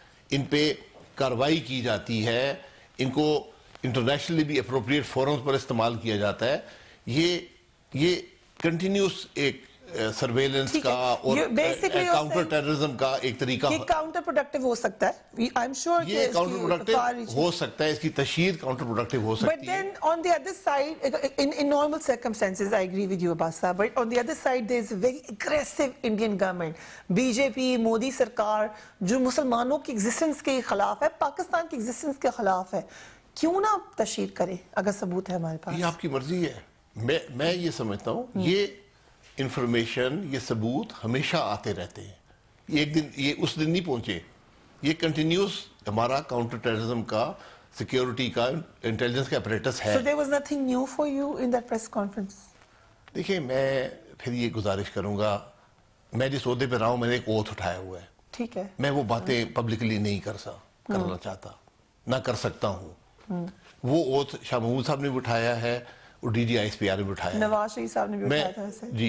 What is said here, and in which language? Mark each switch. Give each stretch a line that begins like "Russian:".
Urdu: ان پہ کارروائی کی جاتی ہے، ان کو انٹرنیشنلی بھی اپروپریٹ فورمز پر استعمال کیا جاتا ہے. یہ کنٹینیوس ایک سرویلنس کا اور کاؤنٹر ٹیررزم کا ایک طریقہ. یہ کاؤنٹر پروڈکٹیو ہو سکتا ہے. یہ کاؤنٹر پروڈکٹیو ہو سکتا ہے، اس کی تشہیر کاؤنٹر پروڈکٹیو ہو سکتی ہے.
English: But then on the other side, in normal circumstances, I agree with you Abbas sahab, but on the other side there is a very aggressive Indian government.
Urdu: BJP, Modi سرکار جو مسلمانوں کی ایگزسٹنس کے خلاف ہے، پاکستان کی ایگزسٹنس کے خلاف ہے. کیوں نہ تشہیر کرے اگر ثبوت ہے ہمارے پاس؟ یہ آپ کی مرضی ہے. میں یہ سمجھتا ہوں یہ انفارمیشن، یہ ثبوت ہمیشہ آتے رہتے ہیں. ایک دن یہ اس دن نہیں پہنچے. یہ کنٹینیوس ہمارا کاؤنٹر ٹیررزم کا، سیکیورٹی کا، انٹیلیجنس کا اپریٹس ہے.
English: So there was nothing new for you in that press conference?
Urdu: دیکھیں، میں پھر یہ گزارش کروں گا، میں جس عہدے پہ رہا ہوں میں نے ایک اوتھ اٹھایا ہوا ہے. ٹھیک ہے، میں وہ باتیں پبلکلی نہیں کرنا چاہتا، نہ کر سکتا ہوں. وہ اوتھ شاہ محمود صاحب نے بھی اٹھایا ہے اور D جی I S P R نے بھی اٹھایا ہے. نواز شریف صاحب نے بھی اٹھایا تھا ایسے.